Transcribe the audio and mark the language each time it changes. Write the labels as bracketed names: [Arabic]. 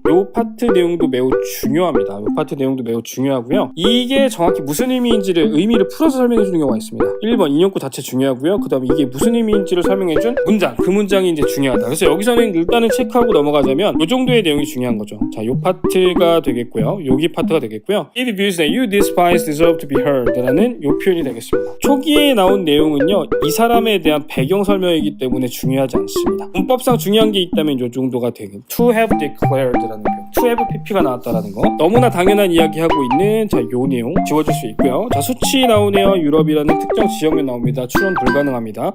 [Korean] 요 파트 내용도 매우 중요합니다. 요 파트 내용도 매우 중요하고요. 이게 정확히 무슨 의미인지를 의미를 풀어서 설명해 주는 경우가 있습니다. 1번 인용구 자체 중요하고요. 그 다음에 이게 무슨 의미인지를 설명해 준 문장. 그 문장이 이제 중요하다. 그래서 여기서는 일단은 체크하고 넘어가자면 요 정도의 내용이 중요한 거죠. 자, 요 파트가 되겠고요. 여기 파트가 되겠고요. [English] It views that you despise deserve to be heard [Korean] 라는 요 표현이 되겠습니다. 초기에 나온 내용은요. 이 사람에 대한 배경 설명이기 때문에 중요하지 않습니다. 문법상 중요한 게 있다면 요 정도가 되긴 to have declared라는 표현. to have pp가 나왔다라는 거. 너무나 당연한 이야기하고 있는 자, 요 내용 지워줄 수 있고요. 자, 수치 나오네요. 유럽이라는 특정 지역면 나옵니다. 추론 불가능합니다.